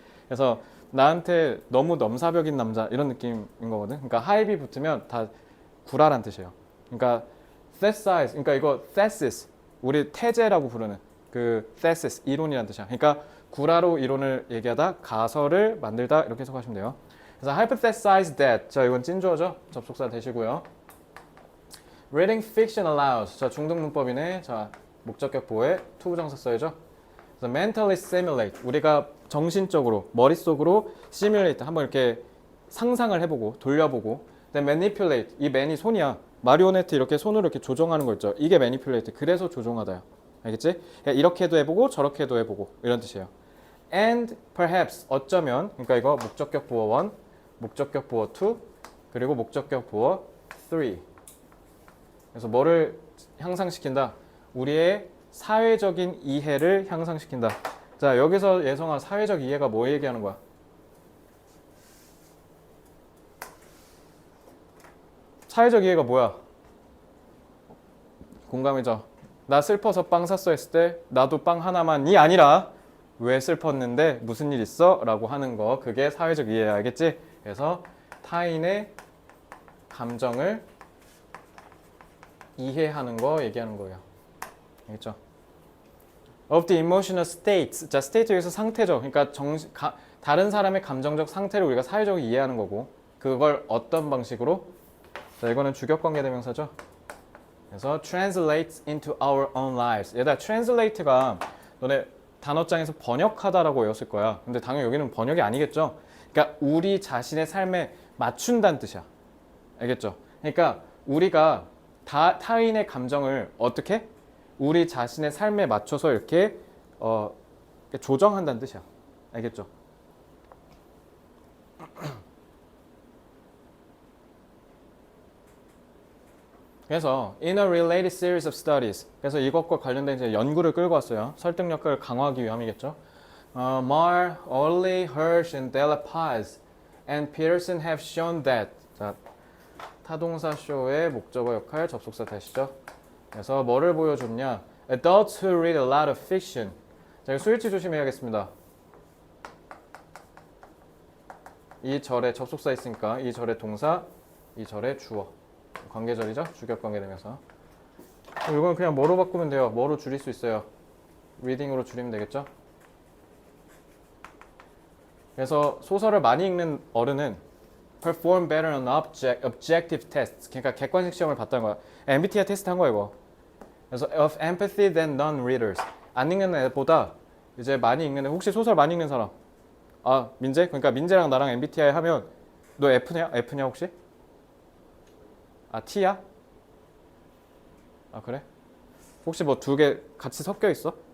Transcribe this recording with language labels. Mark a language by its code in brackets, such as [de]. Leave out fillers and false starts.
[ko] 그래서 나한테 너무 넘사벽인 남자 이런 느낌인 거거든. 그러니까 하이비 붙으면 다 구라란 뜻이에요. 그러니까 thesis, 그러니까 이거 thesis, 우리 태제라고 부르는 그 thesis 이론이란 뜻이야. 그러니까 구라로 이론을 얘기하다 가설을 만들다 이렇게 해석하시면 돼요. 그래서 [en] hypothesize that. [ko] 자, 이건 찐주어죠. 접속사 되시고요. [en] Reading fiction allows. [ko] 자, 중등 문법이네. 자, 목적격 보호에 to 부정사 써야죠. 그래서 [en] mentally simulate. [ko] 우리가 정신적으로 머릿속으로 simulate 한번 이렇게 상상을 해보고 돌려보고. [en] then manipulate. [ko] 이 man이 손이야. 마리오네트 이렇게 손으로 이렇게 조종하는 거 있죠. 이게 manipulate. 그래서 조종하다요. 알겠지? 이렇게도 해보고 저렇게도 해보고 이런 뜻이에요. [en] And perhaps [ko] 어쩌면. 그러니까 이거 목적격 보호 1, 목적격 보호 2, 그리고 목적격 보호 3. 그래서 뭐를 향상시킨다? 우리의 사회적인 이해를 향상시킨다. 자, 여기서 예성아 사회적 이해가 뭐 얘기하는 거야? 사회적 이해가 뭐야? 공감이죠? 나 슬퍼서 빵 샀어 했을 때 나도 빵 하나만이 아니라 왜 슬펐는데 무슨 일 있어? 라고 하는 거, 그게 사회적 이해야. 알겠지? 그래서 타인의 감정을 이해하는 거 얘기하는 거예요. 알겠죠? [en] Of the emotional states. [ko] 자, [en] state [ko] 여기서 상태죠. 그러니까 다른 사람의 감정적 상태를 우리가 사회적으로 이해하는 거고, 그걸 어떤 방식으로? 자, 이거는 주격관계대명사죠. 그래서 [en] translates into our own lives. [ko] 얘들아, translate가 너네 단어장에서 번역하다라고 외웠을 거야. 근데 당연히 여기는 번역이 아니겠죠. 그러니까 우리 자신의 삶에 맞춘다는 뜻이야. 알겠죠? 그러니까 우리가 타인의 감정을 어떻게? 우리 자신의 삶에 맞춰서 이렇게 조정한다는 뜻이야. 알겠죠? 그래서 [en] in a related series of studies. [ko] 그래서 이것과 관련된 이제 연구를 끌고 왔어요. 설득력을 강화하기 위함이겠죠. [en] Marr, Orley, Hirsch, and Della Paz and Peterson have shown that. [ko] 자, 타동사 show의 목적어 역할 접속사 되시죠. 그래서 뭐를 보여줬냐? [en] Adults who read a lot of fiction. [ko] 자, 이거 스위치 조심해야겠습니다. 이 절에 접속사 있으니까 이 절의 동사, 이 절의 주어. 관계절이죠? 주격관계되면서. 이건 그냥 뭐로 바꾸면 돼요? 뭐로 줄일 수 있어요? reading으로 줄이면 되겠죠? 그래서 소설을 많이 읽는 어른은 [en] perform better on objective tests. [ko] 그러니까 객관식 시험을 봤다는 거야. MBTI 테스트 한 거야 이거. 그래서 [en] of empathy than non-readers. [ko] 안 읽는 애보다 이제 많이 읽는 애. 혹시 소설 많이 읽는 사람? 아, 민재? 그러니까 민재랑 나랑 MBTI 하면 너 F냐? F냐 혹시? 아, T야? 아, 그래? 혹시 뭐 두 개 같이 섞여 있어?